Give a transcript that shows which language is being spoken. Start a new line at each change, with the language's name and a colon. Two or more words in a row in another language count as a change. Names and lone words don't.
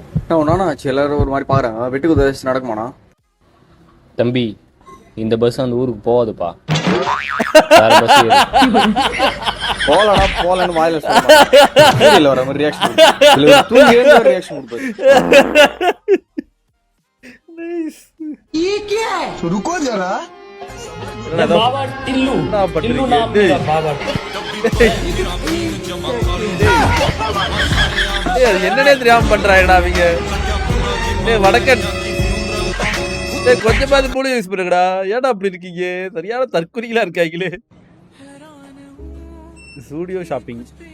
Tamil: ஒன்னா எல்லாரும் ஒரு மாதிரி பாக்குறாங்க. வெட்டுக்கு உதவி நடக்குமாண்ணா? தம்பி இந்த பஸ் அந்த ஊருக்கு போகாதுப்பா. வேற பஸ் ஏறு. போலடா போலன்னு வாயில சொல்ல வர மாதிரி ரியாக்ஷன் தூங்கி எழுந்து ஒரு ரியாக்ஷன் கொடுப்பாரு.
Hindi: रुको जरा बाबा टिल्लू टिल्लू नाम मेरा बाबा.
Tamil: என்னன்னே தெரியாம பண்றாங்கடா அவங்க. வடக்கன் கொஞ்சமாவது மூளை யூஸ் பண்ணுங்கடா. ஏடா அப்படி இருக்கீங்க? சரியான தற்கொலைகளா இருக்காங்களே.
English: studio shopping.